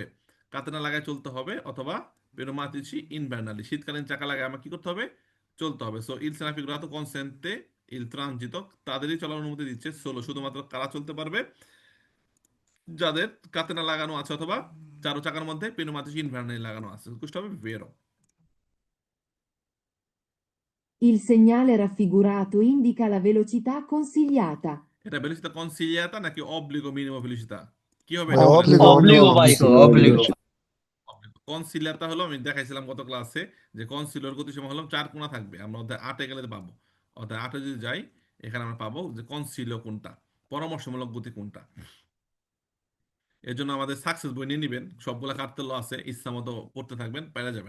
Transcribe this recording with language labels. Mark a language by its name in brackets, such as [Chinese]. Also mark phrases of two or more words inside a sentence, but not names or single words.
[Bangla] কাতানা লাগায় চলতে হবে, অথবা [Italian] pneumatici invernali, [Bangla] শীতকালীন চাকা লাগায় আমাকে কি করতে হবে? চলতে হবে। [Italian] so il segnale raffigurato consente il transito, [Bangla] তাদেরই চলার অনুমতি দিচ্ছে। সোলো শুধুমাত্র কারা চলতে পারবে? যাদের কাতানা লাগানো আছে, অথবা চারো চাকার মধ্যে [Italian] pneumatici invernali [Bangla] লাগানো আছে, কুষ্ট হবে ভেরো। [Italian] Il segnale raffigurato indica la velocità consigliata. [Bangla] এটা [Italian] velocità consigliata [Bangla] নাকি [Italian] obbligo minimo velocità? [Bangla] কি হবে এটা বলেন? [Italian] Obbligo, Obbligo, vai, obbligo. obbligo. [Bangla] কনসিলিয়ারটা হলো, আমি দেখাইছিলাম গত ক্লাসে, যে কনসিলিয়ার গতিসীমা হলো 4 কোণা থাকবে, আমরা অধ্যায় 8 গেলে পাবো। অধ্যায় 8 যদি যাই, এখানে আমরা পাবো যে কনসিলিয় কোনটা, পরামর্শমূলক গতি কোনটা। এর জন্য আমাদের সাকসেস বই নিয়ে নিবেন, সবগুলা কাটতে আছে, ইচ্ছা মতো পড়তে থাকবেন, পেরে যাবেন।